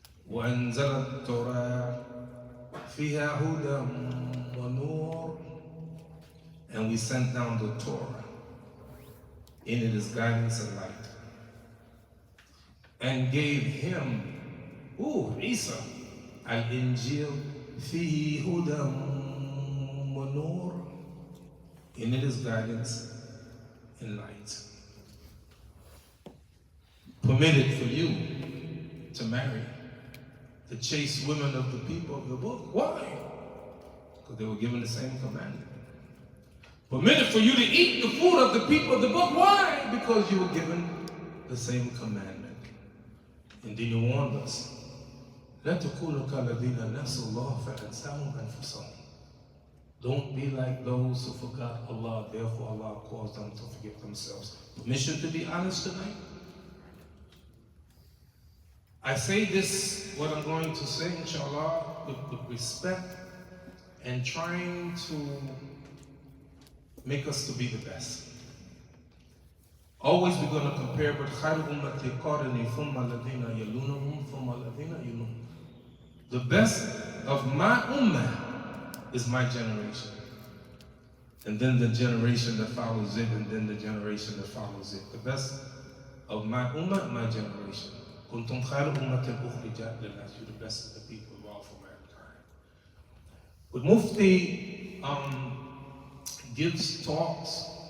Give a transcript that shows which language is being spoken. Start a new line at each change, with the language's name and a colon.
Arabic: وأنزل التوراة فيها هدى ونور.
English: And we sent down the Torah. In it is guidance and light. And gave him, Isa, al-Injil,
Arabic: fihi hudam wa nur.
English: In it is guidance and light. Permitted for you to marry to chase women of the people of the book. Why? Because they were given the same commandment. Permitted for you to eat the food of the people of the book. Why? Because you were given the same commandment. And then you warned us.
Arabic: لا تكونوا كالذين نسوا الله فأنساهم أنفسهم.
English: Don't be like those who forgot Allah, therefore Allah caused them to forget themselves. Permission to be honest tonight? I say this, what I'm going to say, inshallah, with respect and trying to make us to be the best. Always we're going to compare with
Arabic: خَيْرُ أُمَّةِ قَارِنِي ثُمَّ الَّذِينَ يَلُونَهُمْ ثُمَّ الَّذِينَ يَلُونَهُم.
English: The best of my ummah is my generation. And then the generation that follows it, and then the generation that follows it. The best of my ummah, my generation.
Arabic: كُنْتُمْ خَيْرُ أُمَّةٍ أُخْرِجَتْ لِلنَّاسِ.
English: You're the best of the people of all for mankind. But Mufti gives talks.